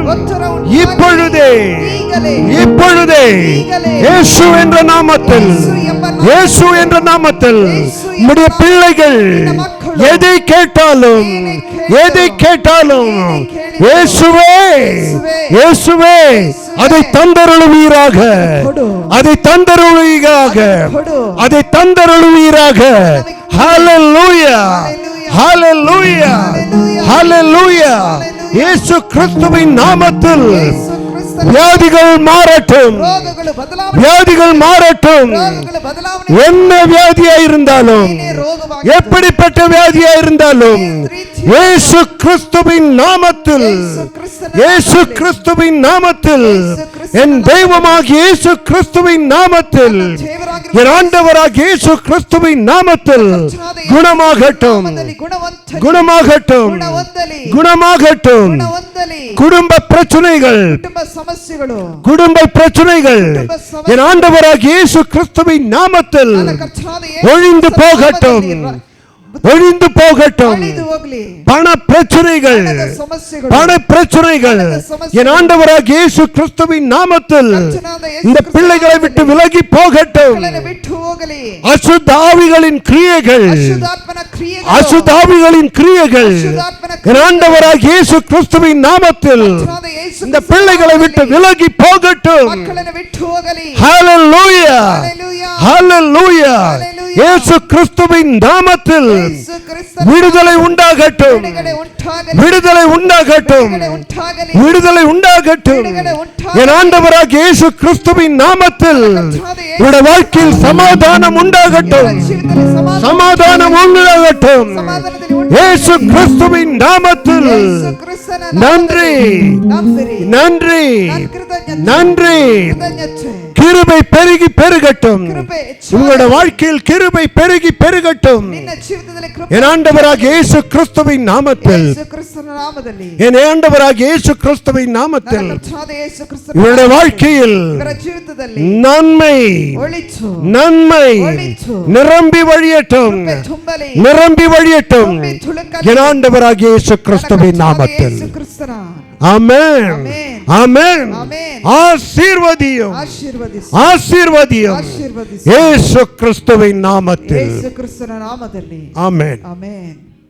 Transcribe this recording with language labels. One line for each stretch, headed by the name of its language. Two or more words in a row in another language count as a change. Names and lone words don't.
Tamil: இப்பொழுதே, இப்பொழுதே இயேசு என்ற நாமத்தில், இயேசு என்ற நாமத்தில் உம்முடைய பிள்ளைகள் எதை கேட்டாலும், எதை கேட்டாலும் இயேசுவே, இயேசுவே அதை தந்தருளுவீராக, அதை தந்தருளுவீராக, அதை தந்தருளுவீராக. ஹல்லேலூயா, ஹல்லேலூயா, ஹalleluya இயேசு கிறிஸ்துவின் நாமத்தில்
Kannada: ಯೇಸು ಕ್ರಿಸ್ತನ
Tamil: வியாதிகள் மாறட்டும்,
Kannada: ರೋಗಗಳು ಬದಲಾವಣೆ
Tamil: வியாதிகள் மாறட்டும்.
Kannada: ರೋಗಗಳು ಬದಲಾವಣೆ
Tamil: என்ன வியாதியா இருந்தாலும்,
Kannada: ಏನೇ ರೋಗವಾಗಲಿ
Tamil: எப்படிப்பட்ட வியாதியா இருந்தாலும், இயேசு கிறிஸ்துவின் நாமத்தில், இயேசு கிறிஸ்துவின் நாமத்தில், என் தெய்வமாகிய இயேசு கிறிஸ்துவின் நாமத்தில், என் ஆண்டவராகிய இயேசு கிறிஸ்துவின் நாமத்தில் குணமாகட்டும், குணமாகட்டும், குணமாகட்டும். குடும்ப பிரச்சனைகள்,
Kannada: ಕುಟುಂಬ ಸಮಸ್ಯೆಗಳು
Tamil: குடும்ப பிரச்சனைகள் என் ஆண்டவராகிய இயேசு கிறிஸ்துவின் நாமத்தில் ஒழிந்து போகட்டும், ஒழிந்து போகட்டும்.
Kannada: ಅಳಿದು ಹೋಗ್ಲಿ
Tamil: பண பிரச்சனைகள்,
Kannada: ಸಮಸ್ಯೆಗಳು
Tamil: பண பிரச்சனைகள் என் ஆண்டவராகிய இயேசு கிறிஸ்துவின் நாமத்தில் இந்த பிள்ளைகளை விட்டு விலகி போகட்டும்.
Kannada: ಮಕ್ಕಳನ್ನು ಬಿಟ್ಟು ಹೋಗಲಿ
Tamil: அசுத்த ஆவிகளின் கிரியைகள்,
Kannada: ಅಶುದ್ಧಾತ್ಮನ ಕ್ರಿಯೆಗಳು
Tamil: அசுத்த ஆவிகளின் கிரியைகள் என் ஆண்டவராகிய இயேசு கிறிஸ்துவின் நாமத்தில் இந்த பிள்ளைகளை விட்டு விலகி போகட்டும்.
Kannada: ಮಕ್ಕಳನ್ನು ಬಿಟ್ಟು ಹೋಗಲಿ
Tamil: ஹalleluya, ஹalleluya. இயேசு கிறிஸ்துவின் நாமத்தில்
Kannada: ಯೇಸು ಕ್ರಿಸ್ತನ
Tamil: விடுதலை உண்டாகட்டும்,
Kannada: ಬಿಡುಗಡೆ ಉಂಟಾಗಲಿ
Tamil: விடுதலை உண்டாகட்டும்,
Kannada: ಬಿಡುಗಡೆ ಉಂಟಾಗಲಿ
Tamil: விடுதலை உண்டாகட்டும். என் ஆண்டவராகிய இயேசு கிறிஸ்துவின் நாமத்தில் உடைய வாழ்க்கையில் சமாதானம் உண்டாகட்டும்,
Kannada: ಜೀವಿತದಲ್ಲಿ
Tamil: சமாதானம் உண்டாகட்டும்.
Kannada: ಸಮಾಧಾನದಲ್ಲಿ
Tamil: இயேசு கிறிஸ்துவின் நாமத்தில்
Kannada: ಯೇಸು ಕ್ರಿಸ್ತನ
Tamil: நன்றி,
Kannada: ನಂಬಿರಿ
Tamil: நன்றி,
Kannada: ಕೃತಜ್ಞತೆ
Tamil: நன்றி.
Kannada: ಕೃತಜ್ಞತೆ
Tamil: கிருபை பெருகி பெருகட்டும்,
Kannada: ಕೃಪೆ
Tamil: உங்களுடைய வாழ்க்கையில் கிருபை பெருகி பெருகட்டும்.
Kannada: ನಿನ್ನ ಜೀವಿತದಲ್ಲಿ ಕೃಪೆ
Tamil: என் ஆண்டவராகிய இயேசு கிறிஸ்துவின் நாமத்தில்,
Kannada: ಯೇಸು ಕ್ರಿಸ್ತನ ನಾಮದಲ್ಲಿ
Tamil: என் ஆண்டவராகிய இயேசு கிறிஸ்துவின் நாமத்தில்
Kannada: ನನ್ನ ಕರ್ತನಾದ ಯೇಸು ಕ್ರಿಸ್ತನ
Tamil: இவருடைய வாழ்க்கையில்
Kannada: ಇವರ ಜೀವಿತದಲ್ಲಿ
Tamil: நன்மை,
Kannada: ಒಳಿತು
Tamil: நன்மை நிரம்பி வழியட்டும்,
Kannada: ಕೃಪೆ ತುಂಬಲಿ
Tamil: நிரம்பಿ வழியட்டும்.
Kannada: ತುಂಬಿ ತುಳುಕಲಿ
Tamil: என் ஆண்டவராகிய இயேசு கிறிஸ்துவின் நாமத்தில்
Kannada: ಯೇಸು ಕ್ರಿಸ್ತನ
Tamil: ஆமென், ஆமென்.
Kannada: ಆಮೆನ್
Tamil: ஆசீர்வதியும்,
Kannada: ಆಶೀರ್ವದಿಸು
Tamil: ஆசீர்வதியும்
Kannada: ಆಶೀರ್ವದಿಸು
Tamil: இயேசு கிறிஸ்துவின் நாமத்தில்
Kannada: ಯೇಸು ಕ್ರಿಸ್ತನ ನಾಮದಲ್ಲಿ
Tamil: ஆமென்.
Kannada: ಆಮೆನ್.